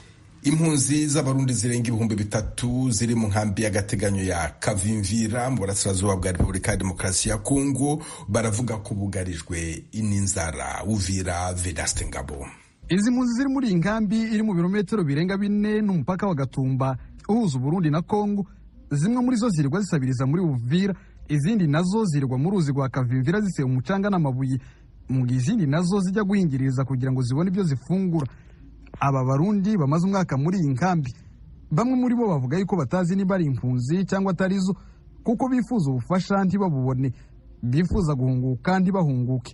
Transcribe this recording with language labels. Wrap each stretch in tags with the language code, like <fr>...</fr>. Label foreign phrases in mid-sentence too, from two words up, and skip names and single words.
<rw>Impunzi z'abarundi zirenga 3,000 ziri mu nkambi y'agateganyo ya Kavimvira mu burasirazuba bwa Repubulika ya Demokarasi ya Kongo baravuga ko bugarijwe n'inzara. Uvira Vedaste Ngabo. Izi mpunzi ziri muri inkambi iri mu birometero birenga 4 n'umupaka wa Gatumba uhuza Burundi na Kongo. Zimwe muri zo zirirwa zisabiriza muri Uvira, izindi nazo zirirwa mu ruzi rwa Kavimvira ziseye umucanga n'amabuye, mu izindi nazo zijya guhingiriza kugira ngo zibone ibyo zifungura. Aba barundi bamaze umwaka muri iyi nkambi, bamwe muri bo bavuga yuko batazi niba ari impunzi cyangwa atarizo, kuko bifuza ubufasha ntibabubone, bifuza guhunguka ntibahunguke.</rw>